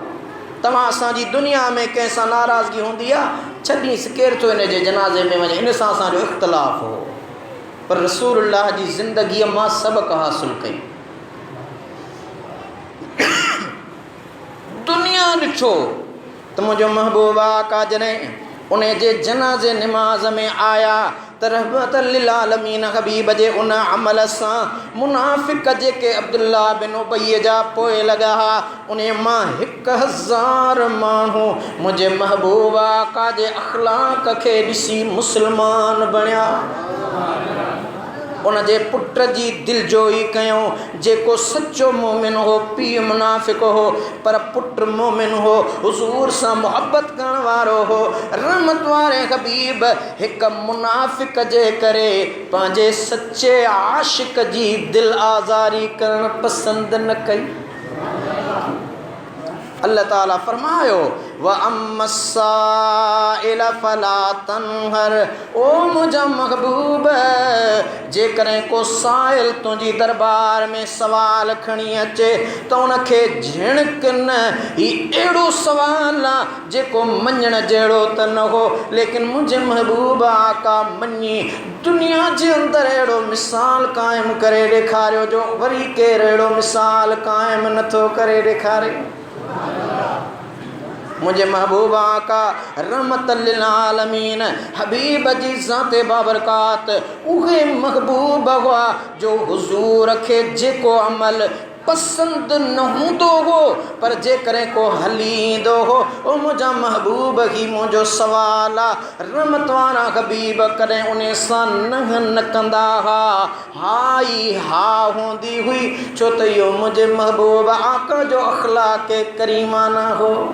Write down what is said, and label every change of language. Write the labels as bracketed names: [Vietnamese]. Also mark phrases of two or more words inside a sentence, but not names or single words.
[Sindhi] तव्हां असांजी दुनिया में कंहिं सां नाराज़गी हूंदी आहे, छॾीसि केरु थो इन जे जनाज़े में वञे, इन सां असांजो इख़्तिलाफ़ हो, पर रसूलुल्लाह जी ज़िंदगीअ मां सबक़ हासिल कई। दुनिया ॾिठो त मुंहिंजो महबूब आका जॾहिं उन जे जनाज़े निमाज़ में आया त रहमतल लिल आलमीन हबीब जे उन अमल सां मुनाफ़िक जेके अब्दुल्ला बिन उबई जा पोइ लॻा हा, उन मां 1000 माण्हू मुंहिंजे महबूब आका जे अख़लाक़ खे ॾिसी मुस्लमान बणिया। उन जे पुट जी दिलजोई कयूं, जेको सचो मोमिन हो, पीउ मुनाफ़िक हो पर पुट मोमिन हो, हुज़ूर सां मुहबत करण वारो हो। रहमत वारे हबीब हिक मुनाफ़िक जे करे पंहिंजे सचे आशिक जी दिल आज़ारी करण पसंद न कई। अल्लाह ताला फरमायो [Arabic] وأما السائل فلا تنهر, [Sindhi] ओ मुंहिंजा महबूब जेकॾहिं को साइल तुंहिंजी दरबार में सवाल खणी अचे त उनखे झिणक न। ही अहिड़ो सवाल आहे जेको मञण जहिड़ो त न हो, लेकिन मुंहिंजे महबूब आका मञी दुनिया जे अंदरि अहिड़ो मिसाल क़ाइमु करे ॾेखारियो जो वरी केरु अहिड़ो मिसाल क़ाइमु नथो करे ॾेखारे। मुझे महबूब आका रहमतल लिल आलमीन हबीब जी ज़ाते बाबरकात उहे महबूब हुआ जो हुजूर खे जेको अमल पसंद न हूंदो हो, पर जेकॾहिं को हली ईंदो हो, ओ मुंहिंजा महबूब ही मुंहिंजो सवाल आहे। रहमत वारा हबीब कॾहिं उन सां न कंदा हा, हा ई हा हूंदी हुई, छो त इहो मुंहिंजे महबूब आका जो अख़लाक़ करीमाना हो।